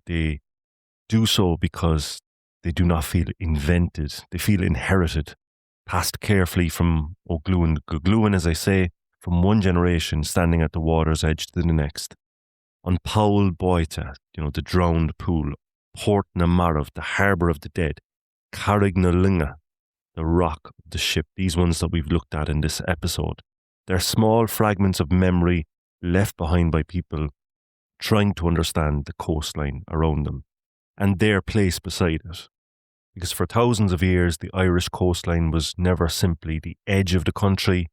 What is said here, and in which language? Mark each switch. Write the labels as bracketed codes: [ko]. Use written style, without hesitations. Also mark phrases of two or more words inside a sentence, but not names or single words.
[en] They do so because they do not feel invented. They feel inherited, passed carefully from [ga] O'Gluin to Gluin, [en] as I say, from one generation standing at the water's edge to the next. An Poll Báite, the drowned pool. Port na Marbh, the harbour of the dead. Carraig na Loinge, the rock of the ship. These ones that we've looked at in this episode. They're small fragments of memory left behind by people trying to understand the coastline around them and their place beside it. Because for thousands of years, the Irish coastline was never simply the edge of the country.